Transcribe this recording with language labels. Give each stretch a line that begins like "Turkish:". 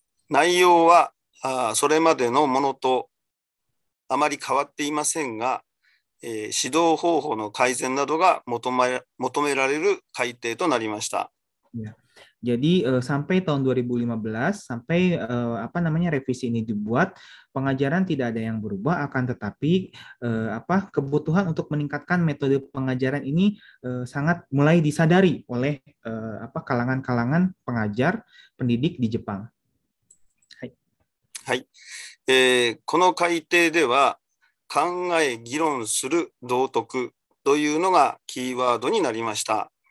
Japanese: 内容はそれまでのものとあまり変わっていませんが、指導方法の改善などが求められる改定となりました。
Indonesian: Ya. Jadi sampai tahun 2015 sampai revisi ini dibuat, pengajaran tidak ada yang berubah, akan tetapi kebutuhan untuk meningkatkan metode pengajaran ini sangat mulai disadari oleh kalangan-kalangan pengajar pendidik di Jepang.
Japanese: はい。この改定では考え議論する道徳というのがキーワードになりました。